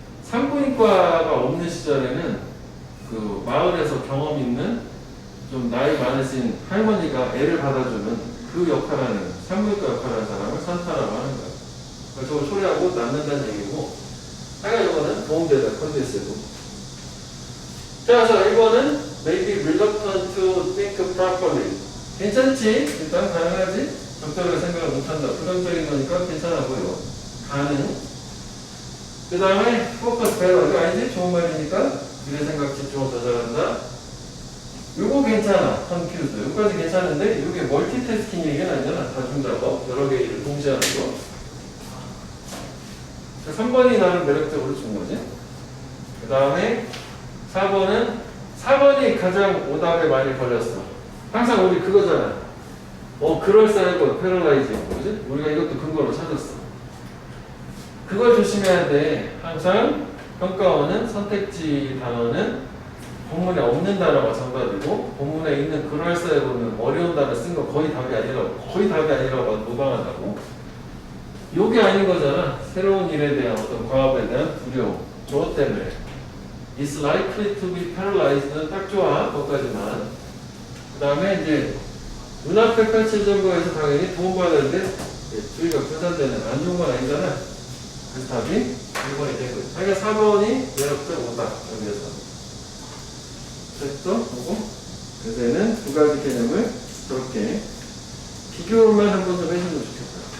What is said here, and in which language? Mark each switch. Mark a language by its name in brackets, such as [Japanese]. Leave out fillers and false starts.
[Korean] 산부인과가 없는 시절에는 그 마을에서 경험 있는 좀 나이 많으신 할머니가 애를 받아주는 그 역할하는 산부인과 역할하는 사람을 산타라고 하는 거야. 그래서 저거 처리하고 낳는다는 얘기고, 하여간 이거는 도움되다 컨텐츠고. 자, 그래서 1번은 [English] maybe reluctant to think properly. [Korean] 괜찮지? 일단 가능하지? 적절하게 생각을 못한다. 부정적인 거니까 괜찮아 보여. 가능. 그 다음에 [English] focus better. [Korean] 이거 아니지? 좋은 말이니까 미래 생각 집중을 더 잘한다. 요거 괜찮아. confused. 요까지 괜찮은데 요게 멀티태스킹 얘기는 아니잖아. 다중작업. 여러 개 일을 동시에 하는 거. 3번이 나는 매력적으로 준 거지. 그 다음에 4번이 가장 오답에 많이 걸렸어. 항상 우리 그거잖아. 그럴싸하고 패러라이징. 그지? 우리가 이것도 근거로 찾았어. 그걸 조심해야 돼. 항상 평가원은 선택지 단어는 본문에 없는 단어가 정답이고, 본문에 있는 그럴싸해 보면 어려운 단어 쓴 거 거의 답이 아니라고 무방하다고. 요게 아닌 거잖아. 새로운 일에 대한 어떤 과업에 대한 두려움. 저 때문에. [English] It's likely to be paralyzed는 [Korean] 딱 좋아. 거기까지만. 그 다음에 이제 눈앞에 펼쳐진 거에서 당연히 도움받아야 돼. 주의가 분산되는 안 좋은 건 아니잖아. 그래서 답이 1번이 된 거지. 그러니까 4번이 매력적 오다. 여기에서. 됐어? 보고. 그래서 얘는 두 가지 개념을 그렇게 비교만 한번 좀 해주면 좋겠다.